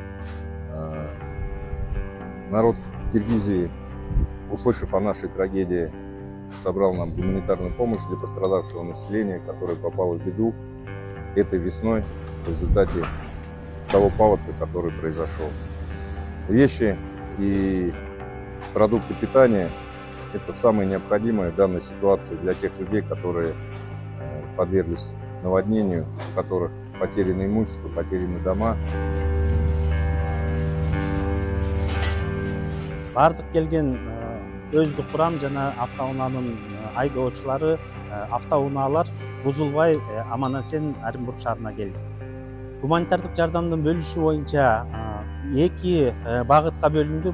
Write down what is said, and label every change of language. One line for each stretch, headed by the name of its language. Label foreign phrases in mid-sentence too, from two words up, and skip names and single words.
Russian: Народ Киргизии, услышав о нашей трагедии, собрал нам гуманитарную помощь для пострадавшего населения, которое попало в беду этой весной в результате того паводка, который произошел. Вещи и продукты питания – это самое необходимое в данной ситуации для тех людей, которые подверглись наводнению, у которых потеряно имущество, потеряны дома.
Kyrgyz: Бардык келген өздүк курам жана автоунаанын айдоочулары автоунаалар бузулбай аман-эсен Оренбург шаарына келдик. Гуманитардык жардамдын бөлүшү боюнча эки багытка бөлүндү.